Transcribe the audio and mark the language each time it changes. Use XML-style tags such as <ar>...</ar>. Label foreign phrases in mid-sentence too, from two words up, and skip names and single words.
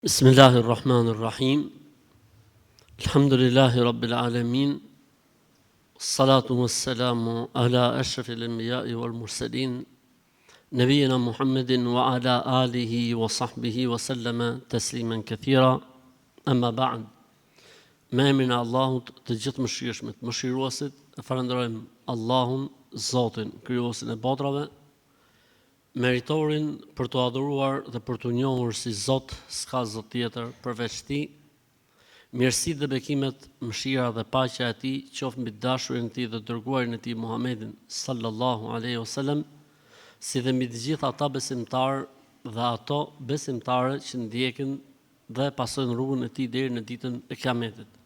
<ar>بسم الله الرحمن الرحيم الحمد لله رب العالمين الصلاة والسلام على أشرف الأنبياء والمرسلين نبينا محمد وعلى آله وصحبه وسلم تسليما كثيرا أما بعد</ar> <sq>me emrin e Allahut të gjithë mëshirshmit, mëshiruesit, e falenderojmë Allahun, Zotin, krijuesin e botrave, meritorin për të adhuruar dhe për të njohur si Zot, s'ka Zot tjetër përveç Tij. Mirësitë dhe bekimet, mëshira dhe paqja e Tij qoftë mbi dashurin e Tij dhe dërguarin e Tij Muhammedin</sq> <ar>صلى الله عليه وسلم,</ar> <sq>si dhe mbi të gjithë ata besimtarë dhe ato besimtare që ndjekin dhe pasojnë rrugën e Tij deri në ditën e Kiametit.</sq>